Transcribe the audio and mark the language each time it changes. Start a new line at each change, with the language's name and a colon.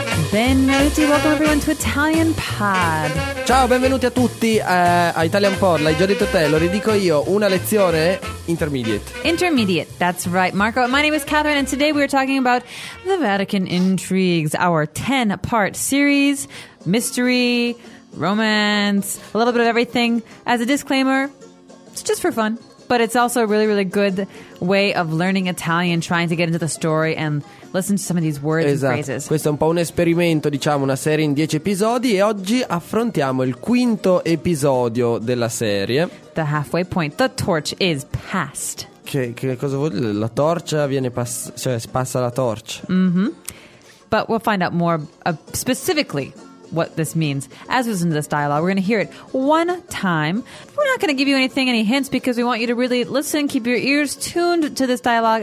Italian: Benvenuti,
English: welcome everyone to Italian Pod.
Italian: Ciao, benvenuti a tutti a Italian Pod. L'hai già detto te, lo ridico io. Una lezione intermediate.
English: Intermediate, that's right, Marco. My name is Catherine and today we are talking about the Vatican intrigues, our 10-part series, mystery, romance, a little bit of everything. As a disclaimer, it's just for fun, but it's also a really, really good way of learning Italian, trying to get into the story and listen to some of these words,
Italian: esatto,
English: and phrases.
Italian: Questo è un po' un esperimento, diciamo, una serie in 10 episodi, e oggi affrontiamo il quinto episodio della serie.
English: The halfway point, the torch is passed.
Italian: Che cosa vuol dire? La torcia viene passata, cioè si passa la torcia. Mm-hmm.
English: But we'll find out more specifically what this means as we listen to this dialogue. We're going to hear it one time. We're not going to give you anything, any hints, because we want you to really listen, keep your ears tuned to this dialogue.